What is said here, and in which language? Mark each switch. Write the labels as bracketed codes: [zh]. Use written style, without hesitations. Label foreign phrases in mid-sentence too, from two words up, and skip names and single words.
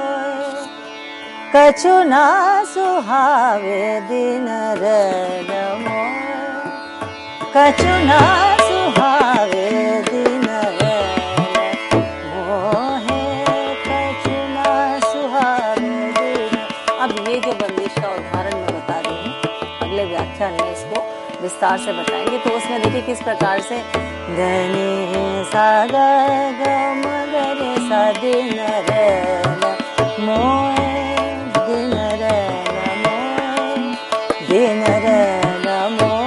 [hi] कछु ना सुहावे दिन रे नमो कछु ना सुहावे दिन रे मोहे कछु ना सुहावे दिन। अब ये जो बंदिश का उदाहरण मैं बता रही हूँ, अगले व्याख्यान में इसको विस्तार से बताएंगे। तो उसमें देखिए किस प्रकार से धनि सा ग ग म ग रे सा दिन रे मोहे दिन रे नमो दिन रे नमो